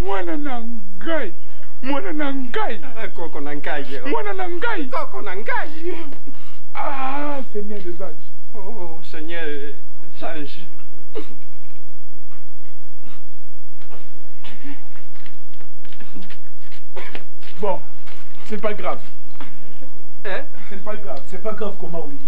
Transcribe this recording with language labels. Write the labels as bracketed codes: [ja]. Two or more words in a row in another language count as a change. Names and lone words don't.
[ln] mwana na ngai. Mwana na ngai. Koko na ngai. Mwana na ngai. Koko na ngai. Ah, [fr] Seigneur des anges. Oh, Seigneur des anges. Bon, c'est pas grave. Hein? C'est pas grave. C'est pas grave comment oui.